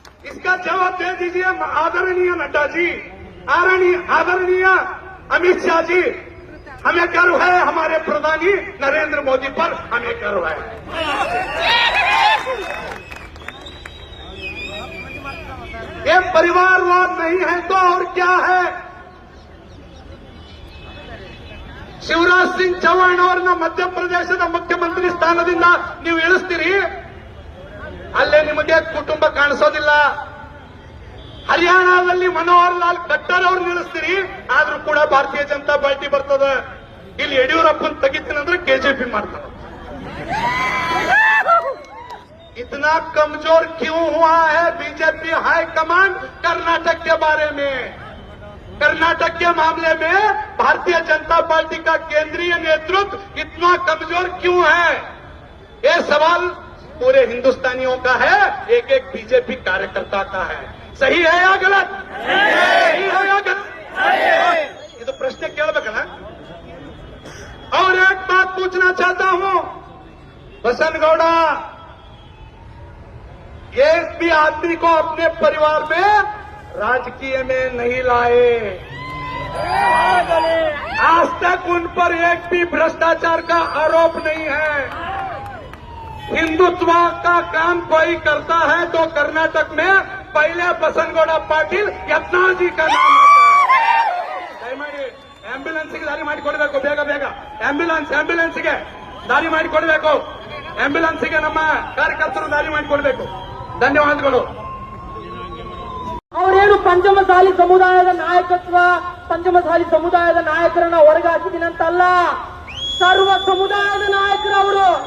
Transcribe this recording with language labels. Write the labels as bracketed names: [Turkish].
[Hindi] इसका जवाब दे दीजिए आदरणीय नड्डा जी, आदरणीय अमित शाह जी। हमें गर्व है हमारे प्रधानी नरेंद्र मोदी पर, हमें गर्व है। ये परिवारवाद नहीं है तो और क्या है? [Kannada] ಶಿವರಾಜ್ ಸಿಂಗ್ ಚೌಹಾಣ್ ಅವರನ್ನ ಮಧ್ಯಪ್ರದೇಶದ ಮುಖ್ಯಮಂತ್ರಿ ಸ್ಥಾನದಿಂದ ನೀವು ಇಳಿಸ್ತೀರಿ, ಅಲ್ಲೇ ನಿಮಗೆ ಕುಟುಂಬ ಕಾಣಿಸೋದಿಲ್ಲ. ಹರಿಯಾಣದಲ್ಲಿ ಮನೋಹರ್ ಲಾಲ್ ಖಟ್ಟರ್ ಅವ್ರನ್ನ ಇಳಿಸ್ತೀರಿ, ಆದ್ರೂ ಕೂಡ ಭಾರತೀಯ ಜನತಾ ಪಾರ್ಟಿ ಬರ್ತದೆ. ಇಲ್ಲಿ ಯಡಿಯೂರಪ್ಪನ್ ತೆಗಿತೀನಂದ್ರೆ ಕೆಜೆಪಿ ಮಾಡ್ತಾರೆ. [Hindi] इतना कमजोर क्यों हुआ है बीजेपी हाईकमान कर्नाटक के बारे में? कर्नाटक के मामले में भारतीय जनता पार्टी का केंद्रीय नेतृत्व इतना कमजोर क्यों है? ये सवाल पूरे हिंदुस्तानियों का है, एक एक बीजेपी कार्यकर्ता का है। सही है या गलत? सही है या गलत? ये तो प्रश्न [Kannada] ಕೇಳಬೇಕಲ್ಲ. [Hindi] और एक बात पूछना चाहता हूं, बसनगौड़ा, एक भी आदमी को अपने परिवार में राजकीय में नहीं लाए। आज तक उन पर एक भी भ्रष्टाचार का आरोप नहीं है। हिंदुत्व का काम कोई करता है तो कर्नाटक में पहले बसनगौड़ा पाटिल यत्नाल जी का नाम आता है। [Kannada] ದಯಮಾಡಿ ಆಂಬ್ಯುಲೆನ್ಸ್ಗೆ ದಾರಿ ಮಾಡಿಕೊಡಬೇಕು, ಬೇಗ ಬೇಗ ಆಂಬ್ಯುಲೆನ್ಸ್ಗೆ ದಾರಿ ಮಾಡಿಕೊಡಬೇಕು, ಆಂಬ್ಯುಲೆನ್ಸ್ಗೆ ನಮ್ಮ ಕಾರ್ಯಕರ್ತರು ದಾರಿ ಮಾಡಿಕೊಡಬೇಕು. ಧನ್ಯವಾದಗಳು. ಅವರೇನು ಪಂಚಮಸಾಲಿ ಸಮುದಾಯದ ನಾಯಕತ್ವ, ಪಂಚಮಸಾಲಿ ಸಮುದಾಯದ ನಾಯಕರನ್ನ ಹೊರಗಾಕಿದ್ದೀನಂತಲ್ಲ, ಸರ್ವ ಸಮುದಾಯದ ನಾಯಕರು ಅವರು.